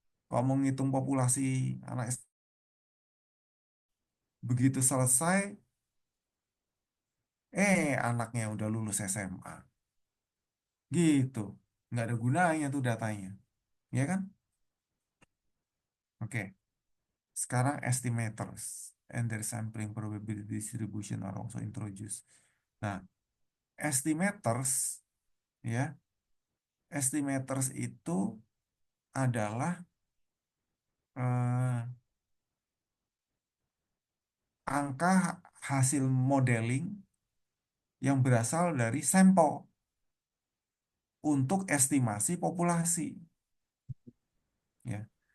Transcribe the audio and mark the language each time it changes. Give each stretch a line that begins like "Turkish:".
Indonesian: Kalau mau ngitung populasi anak begitu selesai, anaknya udah lulus SMA. Gitu. Nggak ada gunanya tuh datanya. Ya kan? Oke.
English: Sekarang estimators and their sampling probability distribution are also introduced.
Indonesian: Nah, estimators, ya, estimators itu adalah eh, angka hasil modeling yang berasal dari sampel untuk estimasi populasi, ya.